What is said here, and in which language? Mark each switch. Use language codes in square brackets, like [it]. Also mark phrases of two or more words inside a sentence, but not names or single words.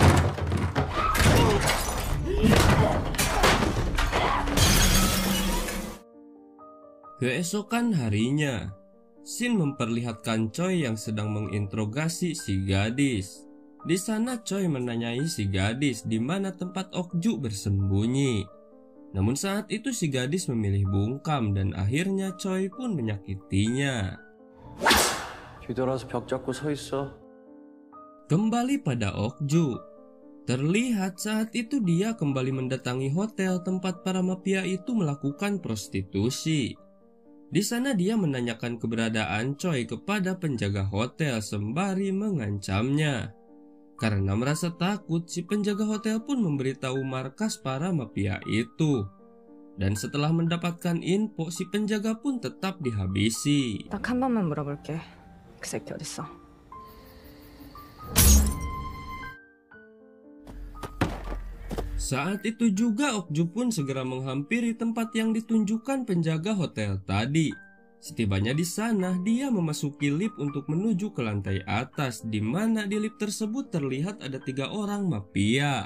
[id] Keesokan harinya, Shin memperlihatkan Choi yang sedang menginterogasi si gadis. Di sana Choi menanyai si gadis di mana tempat Okju bersembunyi. Namun saat itu si gadis memilih bungkam dan akhirnya Choi pun menyakitinya. [ko] 뒤돌아서 벽 잡고 서 있어. [id] Kembali pada Okju. Terlihat saat itu dia kembali mendatangi hotel tempat para mafia itu melakukan prostitusi. Di sana dia menanyakan keberadaan Choi kepada penjaga hotel sembari mengancamnya. Karena merasa takut, si penjaga hotel pun memberitahu markas para mafia itu. Dan setelah mendapatkan info, si penjaga pun tetap dihabisi. [ko] 딱 한 번만 물어볼게. 그 새끼 어딨어? [id] Saat itu juga Okju pun segera menghampiri tempat yang ditunjukkan penjaga hotel tadi. Setibanya di sana, dia memasuki lift untuk menuju ke lantai atas, di mana di lift tersebut terlihat ada 3 orang mafia.